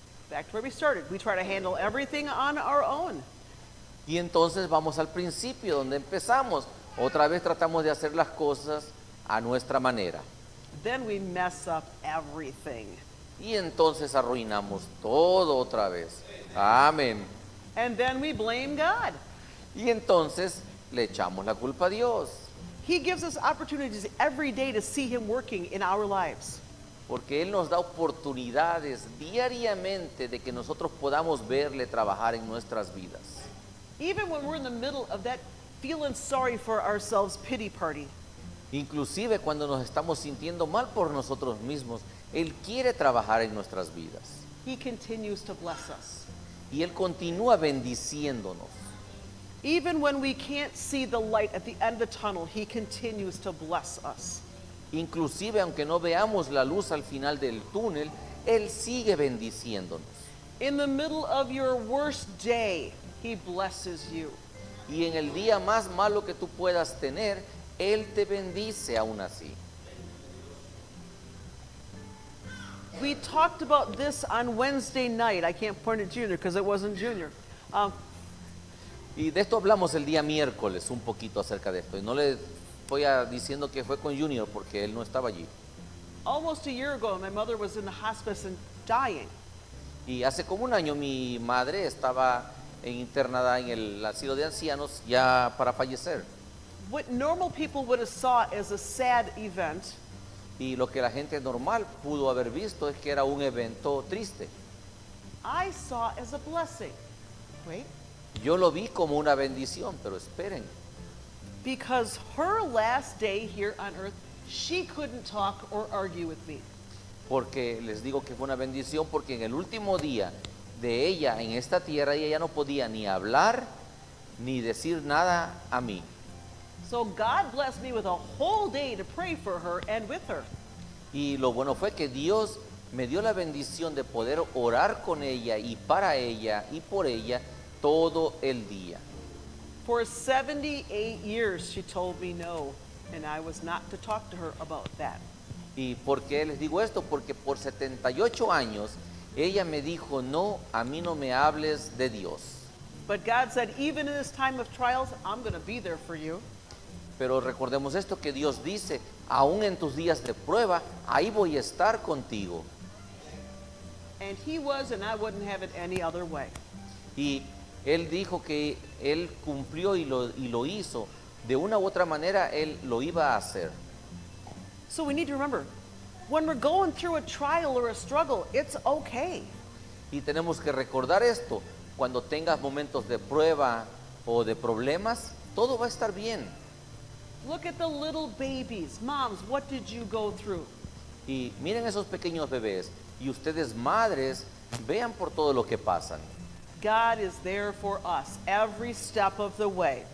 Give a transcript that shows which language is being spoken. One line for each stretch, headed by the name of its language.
English: Back to where we started. We try to handle everything on our own.
Spanish: Y entonces vamos al principio donde empezamos. Otra vez tratamos de hacer las cosas a nuestra manera.
English: Then we mess up everything.
Spanish: Y entonces arruinamos todo otra vez. Amén.
English: And then we blame God.
Spanish: Y entonces le echamos la culpa a Dios.
English: He gives us opportunities every day to see Him working in our lives.
Spanish: Porque Él nos da oportunidades diariamente de que nosotros podamos verle trabajar en nuestras vidas.
English: Even when we're in the middle of that feeling sorry for ourselves pity party,
Spanish: Inclusive cuando nos estamos sintiendo mal por nosotros mismos, Él quiere trabajar en nuestras vidas.
English: He continues to bless us.
Spanish: Y Él continúa bendiciéndonos.
English: Even when we can't see the light at the end of the tunnel, He continues to bless us.
Spanish: Inclusive aunque no veamos la luz al final del túnel, Él sigue bendiciéndonos.
English: In the middle of your worst day, He blesses you.
Spanish: Y en el día más malo que tú puedas tener, Él te bendice aún así.
English: We talked about this on Wednesday night. I can't point at Junior because it wasn't Junior.
Spanish: Y de esto hablamos el día miércoles un poquito acerca de esto. Y no le estoy diciendo que fue con Junior porque él no estaba allí.
English: Almost a year ago, my mother was in the hospice and dying.
Spanish: Y hace como un año mi madre estaba internada en el asilo de ancianos ya para fallecer.
English: What normal people would have saw as a sad event,
Spanish: Y lo que la gente normal pudo haber visto es que era un evento triste.
English: I saw as a blessing. Wait.
Spanish: Yo lo vi como una bendición, pero esperen.
English: Because her last day here on earth, she couldn't talk or argue with me.
Spanish: Porque les digo que fue una bendición porque en el último día de ella en esta tierra ella ya no podía ni hablar ni decir nada a mí.
English: So God blessed me with a whole day to pray for her and with her.
Spanish: Y lo bueno fue que Dios me dio la bendición de poder orar con ella y para ella y por ella todo el día.
English: For 78 years, she told me no, and I was not to talk to her about that.
Spanish: ¿Y por qué les digo esto? Porque por 78 años ella me dijo, no, a mí no me hables de Dios.
English: But God said, even in this time of trials, I'm going to be there for you.
Spanish: Pero recordemos esto que Dios dice, aún en tus días de prueba, ahí voy a estar contigo.
English: And He was, and I wouldn't have it any other way.
Spanish: Y Él dijo que Él cumplió y lo hizo. De una u otra manera, Él lo iba a hacer.
English: So we need to remember, when we're going through a trial or a struggle, it's okay.
Spanish: Y tenemos que recordar esto. Cuando tengas momentos de prueba o de problemas, todo va a estar bien.
English: Look at the little babies. Moms, what did you go through?
Spanish: Y miren esos pequeños bebés. Y ustedes, madres, vean por todo lo que pasan.
English: God is there for us every step of the way.